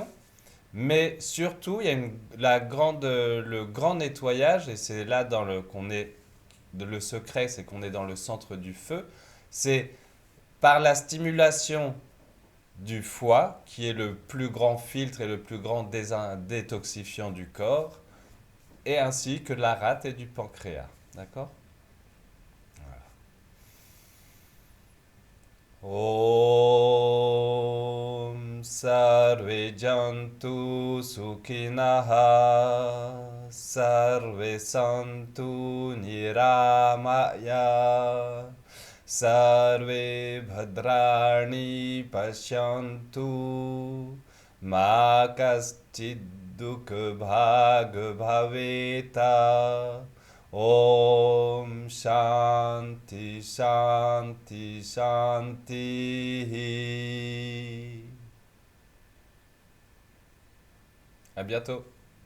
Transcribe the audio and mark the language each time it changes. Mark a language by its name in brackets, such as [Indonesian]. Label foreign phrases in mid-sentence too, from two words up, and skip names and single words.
[French] Mais surtout, il y a le grand nettoyage, et c'est là qu'on est, le secret, c'est qu'on est dans le centre du feu. C'est par la stimulation du foie, qui est le plus grand filtre et le plus grand détoxifiant du corps, et ainsi que de la rate et du pancréas. D'accord? [Sanskrit] Om Sarve Jantu Sukhinaha Sarve Santu Niramaya Sarve Bhadrani Pashyantu Ma Kaschid Dukh Bhag Bhaveta Om Shanti Shanti Shanti. [French] À bientôt.